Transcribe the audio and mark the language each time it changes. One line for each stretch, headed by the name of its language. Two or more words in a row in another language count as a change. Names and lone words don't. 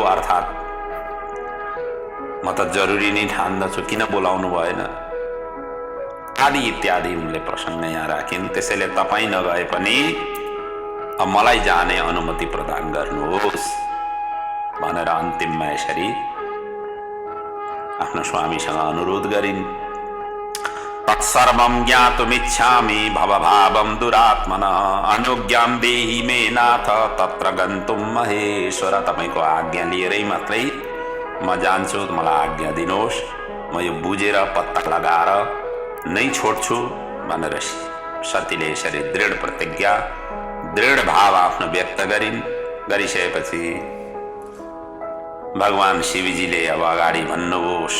Nepali: अर्थात् म त जरुरी नै ठान्दछु, किन बोलाउनु भएन आदि इत्यादि उनले प्रसङ्ग यहाँ राखिन्। त्यसैले तपाईँ नगए पनि मलाई जाने अनुमति प्रदान गर्नुहोस् भनेर अन्तिममा यसरी आफ्नो स्वामीसँग अनुरोध गरिन्।
Sanskrit: तत्सर्वं ज्ञातुमिच्छामि भवभावं दुरात्मनः अनुज्ञां देहि मे नाथ तत्र गन्तुं महेश्वर।
Nepali: तपाईँको आज्ञा लिएरै मात्रै म जान्छु, मलाई आज्ञा दिनुहोस्, म यो बुझेर पत्ता लगाएर नै छोड्छु भनेर सतीले यसरी दृढ प्रतिज्ञा, दृढ भाव आफ्नो व्यक्त गरिन्। गरिसकेपछि भगवान शिवजीले अब अगाडि भन्नुहोस्।